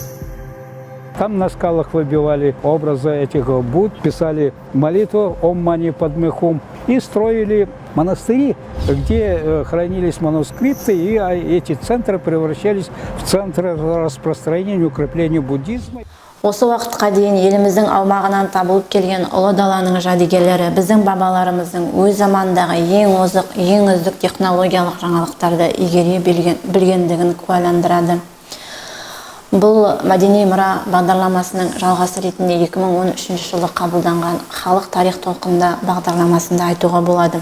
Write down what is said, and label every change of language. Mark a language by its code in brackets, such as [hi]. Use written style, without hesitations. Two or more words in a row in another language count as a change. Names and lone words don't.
[ru] Там на скалах выбивали образы этих Будд, писали молитву [sa] «ॐ मणि पद्मे हूँ» [ru] и строили монастыри, где хранились манускрипты, и эти центры превращались в центры распространения и укрепления буддизма. [kk] Осы уақытқа дейін еліміздің аумағынан табылып келген ұлы даланың жәдігерлері біздің бабаларымыздың өз заманындағы ең озық, ең үздік технологиялық жаңалықтарды игере білгендігін куәландырады. Бұл мәдени мұра бағдарламасының жалғасы ретінде 2013 жылы қабылданған халық тарих толқында бағдарламасында айтуға болады.